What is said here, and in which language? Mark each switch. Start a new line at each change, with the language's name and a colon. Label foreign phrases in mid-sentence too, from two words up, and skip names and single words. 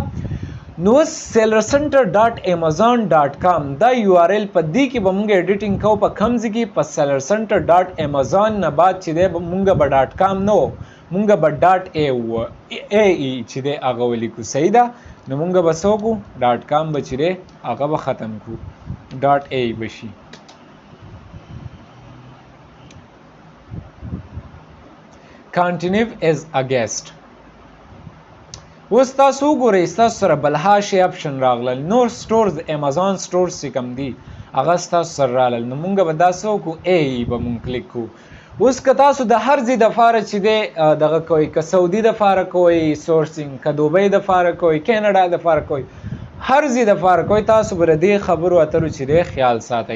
Pashto: نو sellercenter.amazon.com دا یو آر ایل په دې کې به مونږ ایډیټینګ کوو په کوم ځای کې؟ په sellercenter.amazon نه بعد چې دی مونږ به .com نه و، مونږ به .ae چې دی هغه ولیکو. صحیح ده؟ نو مونږ به څه وکړو؟ .com به چې دی هغه به ختم کړو، .ae به شي.
English: Continue as a guest.
Pashto: اوس تاسو وګورئ ستاسو سره بلها شي اپشن راغلل، نور سټورز امازون سټورز چې کوم دي هغه ستاسو سره راغلل. نو مونږ به دا څه وکړو؟ ای به مونږ کلیک کړو. اوس که تاسو د هر ځای دپاره چې دی دغه کوئ، که سعودي دپاره کوئ سورسینګ، که دوبۍ دپاره کوئ، کینیډا دپاره کوئ، هر ځای دپاره کوئ، تاسو به د دې خبرو اترو چې دی خیال ساتئ.